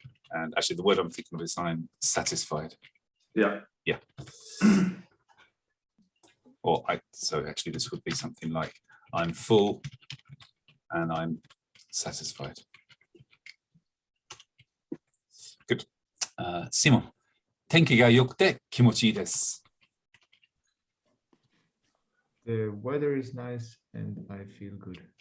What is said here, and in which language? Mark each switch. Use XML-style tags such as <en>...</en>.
<en>And actually, the word I'm thinking of is I'm satisfied. Yeah. Yeah. So actually, this would be something like I'm full and I'm satisfied. Good. Simon.</en> <ja>天気が良くて気持ちいいです.</ja> <en>The weather is nice and I feel good.</en>